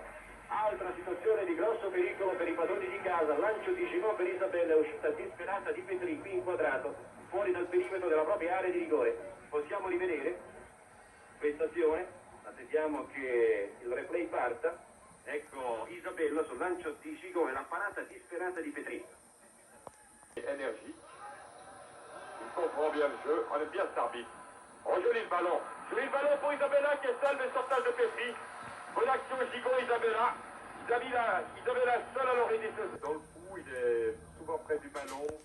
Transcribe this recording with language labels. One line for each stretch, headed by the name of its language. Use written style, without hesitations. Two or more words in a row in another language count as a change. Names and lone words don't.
Italian: Altra situazione di grosso pericolo per i padroni di casa, lancio di Gigot per Isabella, uscita disperata di Petri, qui inquadrato, fuori dal perimetro della propria area di rigore. Possiamo rivedere questa azione, attendiamo che il replay parta. Ecco Isabella sul lancio di Gigot e la parata disperata di Petri.
French: Énergie. Il comprend bien le jeu, on aime bien cet arbitre. On joue le ballon. Jouer le ballon pour Isabella qui est seule, mais sortage de Petri. Bonne action, Gigot, Isabella. Isabella seule à l'orée des choses. Dans le coup, il est souvent près du ballon.